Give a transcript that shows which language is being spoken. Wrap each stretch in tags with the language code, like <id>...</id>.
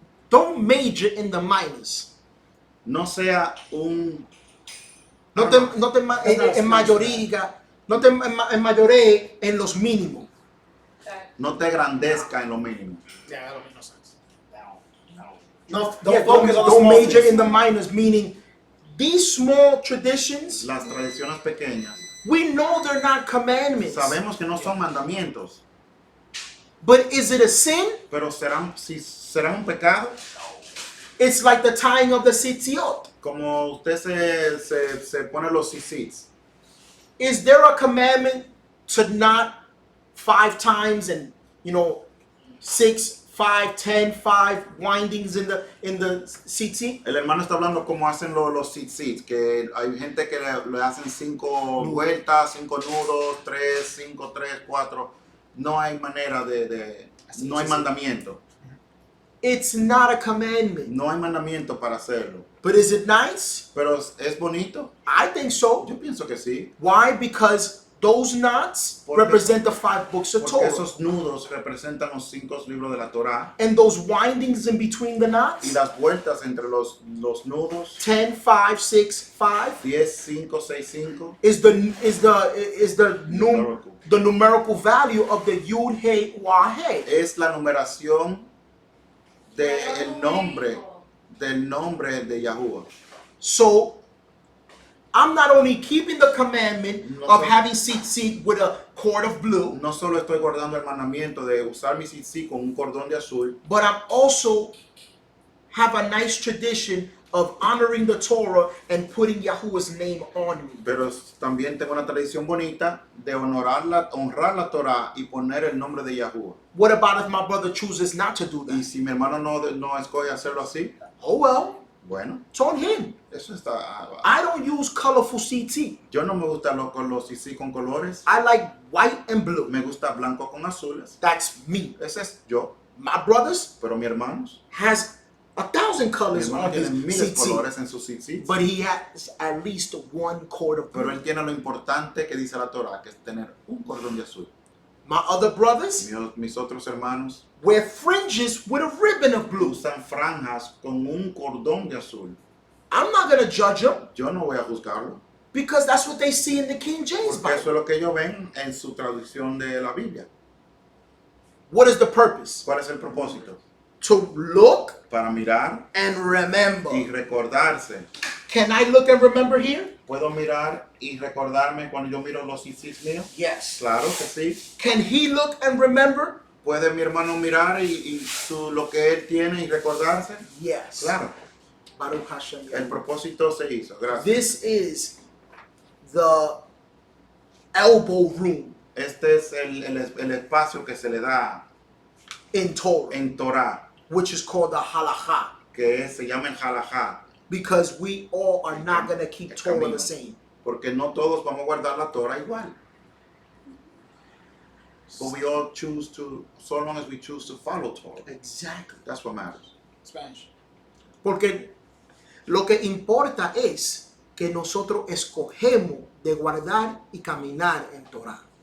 <en>Don't major in the minors.</en> <es>No sea un... No te mayoree en los mínimos. No te grandezca en lo mínimo.</es> <en>Yeah, that don't make no sense.</en> <es>No,</es> <en>Don't focus on the don't small major things. in the minors, meaning these small traditions,</en> <es>Las tradiciones pequeñas,</es> <en>we know they're not commandments.</en> <es>sabemos que no son mandamientos,</es> <en>But is it a sin?</en> <es>pero serán un pecado.</es> <en>It's like the tying of the tzitziot.</en> <es>Como usted se pone los sisits.</es> <en>Is there a commandment to not 5 times and 6 5, 10, 5 windings in the tzitzit.</en> <es>El hermano está hablando como hacen los tzitzit, que hay gente que le hacen 5 vueltas, 5 nudos, 3, 5, 3, 4. No hay manera no hay mandamiento.</es> <en>It's not a commandment.</en> <es>No hay mandamiento para hacerlo.</es> <en>But is it nice?</en> <es>Pero es bonito.</es> <en>I think so.</en> <es>Yo pienso que sí.</es> <en>Why? Because those knots</en> <es>Porque-</es> <en>represent the 5 books of</en> <es>Porque</es> <en>Torah.</en> <es>esos nudos representan los 5 libros de la Torá.</es> <en>And those windings in between the</en> <es>Y</es> <en>knots,</en> <es>las vueltas entre los nudos, 10, 5, 6, 5, 10, 5, 6, 5.</es> <en>is the numerical value of the Yud Hey Wah Hey.</en> <es>Es la numeración del nombre de Yahuwah.</es> <en>So I'm not only keeping the commandment</en> <es>No</es> <en>of</en> <es>solo-</es> <en>having tzitzit with a cord of blue,</en> <es>No solo estoy guardando el mandamiento de usar mi tzitzit con un cordón de azul,</es> <en>but I'm also have a nice tradition of honoring the Torah and putting Yahuwah's name on me.</en> <es>pero también tengo una tradición bonita de honrar la Torah y poner el nombre de Yahuwah.</es> <en>What about if my brother chooses not to do</en> <es>Y</es> <en>that?</en> <es>si mi hermano no escoge hacerlo así,</es> <en>Oh well,</en> <es>bueno,</es> <en>it's on him.</en> <es>eso está.</es> <en>I don't use colorful CT.</en> <es>Yo no me gusta los tzitzit con colores.</es> <en>I like white and blue.</en> <es>Me gusta blanco con azules.</es> <en>That's me.</en> <es>Ese es yo.</es> <en>My brothers</en> <es>Pero mi hermanos,</es> <en>has 1,000</en> <es>mi</es> <en>colors</en> <es>hermano</es> <en>on his</en> <es>tiene miles de</es> <en>CT,</en> <es>colores en sus tzitzit.</es> <en>but he has at least 1 cord of</en> <es>Pero</es> <en>blue.</en> <es>él tiene lo importante que dice la Torah, que es tener un cordón de azul.</es> <en>My other brothers</en> <es>Mis otros hermanos</es> <en>wear fringes with a ribbon of blue.</en> <es>usan franjas con un cordón de azul.</es> <en>I'm not gonna judge them</en> <es>Yo no voy a juzgarlo,</es> <en>because that's what they see in the King James</en> <es>porque eso</es> <en>Bible.</en> <es>es lo que ellos ven en su traducción de la Biblia.</es> <en>What is the purpose?</en> <es>¿Cuál es el propósito?</es> <en>To look</en> <es>Para mirar</es> <en>and remember.</en> <es>y recordarse.</es> <en>Can I look and remember here?</en> <es>¿Puedo mirar y recordarme cuando yo miro los tzitzit míos?</es> <en>Yes.</en> <es>Claro que sí.</es> <en>Can he look and remember?</en> <es>¿Puede mi hermano mirar lo que él tiene y recordarse?</es> <en>Yes.</en> <es>Claro.</es> <he>Baruch Hashem.</he> <es>El propósito se hizo. Gracias.</es> <en>This is the elbow room</en> <es>Este es el espacio que se le da</es> <en>in Torah,</en> <es>en Torah,</es> <en>which is called the halacha,</en> <es>se llama el halajá,</es> <en>because we all are not going to keep</en> <es>El</es> <en>Torah</en> <es>camino.</es> <en>the same.</en> <es>porque no todos vamos a guardar la Torah igual.</es> <en>But we all choose to, so long as we choose to follow Torah. Exactly. That's what matters. Spanish.</en> <es>Porque lo que importa es que nosotros escogemos de guardar y caminar en Torah.</es>